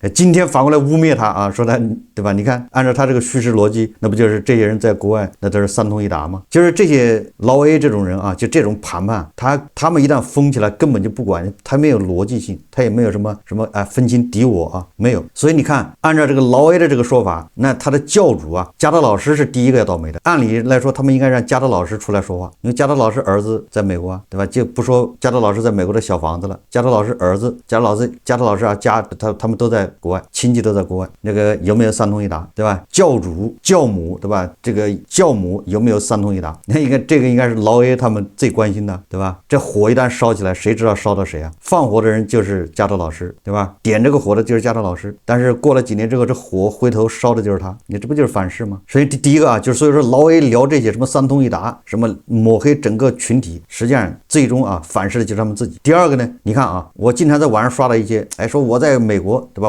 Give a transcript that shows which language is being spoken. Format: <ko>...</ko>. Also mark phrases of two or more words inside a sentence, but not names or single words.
<zh>今天反過來污蔑他啊，說他，對吧？你看按照他這個敘事邏輯，那不就是這些人在國外那都是三通一達嗎？就是這些老 A 這種人啊，就這種盤判，他們一旦瘋起來，根本就不管，他沒有邏輯性，他也沒有什麼分清敵我啊，沒有。所以你看，按照這個老 A 的這個說法，那他的教主啊，加德老師是第一個要倒霉的。按理来說，他們應該讓加德老師出來說話，因為加德老師兒子在美國啊，对吧？就不說加德老師在美國的小房子了，加德老師兒子，加德老師啊，他們都在國外，親戚都在國外，那個有沒有三通一達，對吧？教主教母，對吧？這個教母有沒有三通一達？那應該這個應該是老 A 他們最關心的，對吧？這火一旦燒起來，誰知道燒到誰啊？放火的人就是加德老師，对吧？點這個火的就是加德老師，但是過了幾年之後，這火回頭燒的就是他，你這不就是反噬嗎？所以第一個啊，就是所以說老 A 聊這些什麼三通一達，什麼抹黑整個群體，實際上最終啊反噬的就是他們自己。第二個呢，你看啊，我經常在網上刷到一些，哎，說我在美國，對吧？</zh>